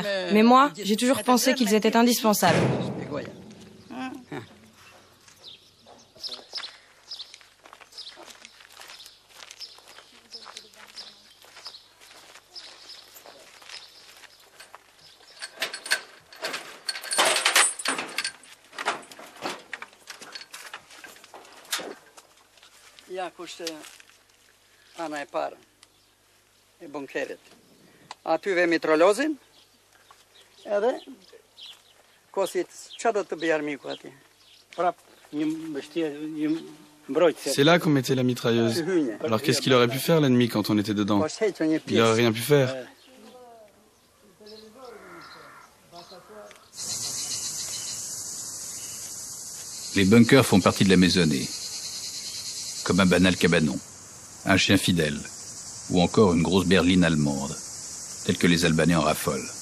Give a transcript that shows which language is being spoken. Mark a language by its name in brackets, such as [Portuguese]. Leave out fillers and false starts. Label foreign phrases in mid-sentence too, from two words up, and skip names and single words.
[French] Mais moi, j'ai toujours pensé qu'ils étaient indispensables. [Albanian] Ana e parë e bunkerit. Aty ve mitrolozin, edhe kosit, çfarë do të bëj armiku atje? [French] C'est là qu'on mettait la mitrailleuse. Alors qu'est-ce qu'il aurait pu faire l'ennemi quand on était dedans? Il n'aurait rien pu faire. Les bunkers font partie de la maisonnée, comme un banal cabanon, un chien fidèle, ou encore une grosse berline allemande, telle que les Albanais en raffolent.